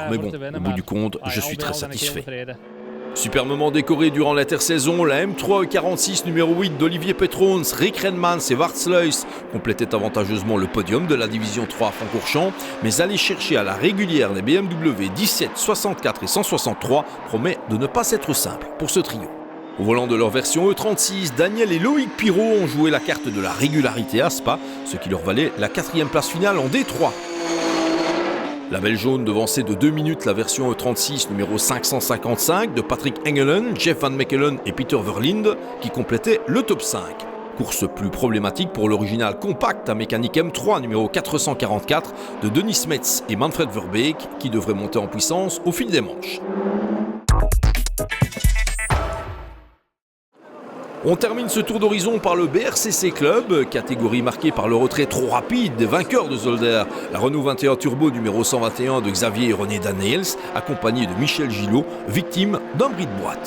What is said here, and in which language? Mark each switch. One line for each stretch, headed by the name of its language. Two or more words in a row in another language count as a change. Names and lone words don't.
French: Mais bon, au bout du compte, je suis très satisfait. Superbement décoré durant l'intersaison, la M3 46 numéro 8 d'Olivier Petrons, Rick Renmans et Wartsluis complétaient avantageusement le podium de la division 3 à Francorchamps, mais aller chercher à la régulière les BMW 17, 64 et 163 promet de ne pas être simple pour ce trio. Au volant de leur version E36, Daniel et Loïc Pirot ont joué la carte de la régularité à Spa, ce qui leur valait la 4e place finale en D3. La belle jaune devançait de 2 minutes la version E36 numéro 555 de Patrick Engelen, Jeff Van Mechelen et Peter Verlinde qui complétait le top 5. Course plus problématique pour l'original compact à mécanique M3 numéro 444 de Denis Metz et Manfred Verbeek qui devrait monter en puissance au fil des manches. On termine ce tour d'horizon par le BRCC Club, catégorie marquée par le retrait trop rapide des vainqueurs de Zolder, la Renault 21 Turbo numéro 121 de Xavier et René Daniels, accompagné de Michel Gillot, victime d'un bris de boîte.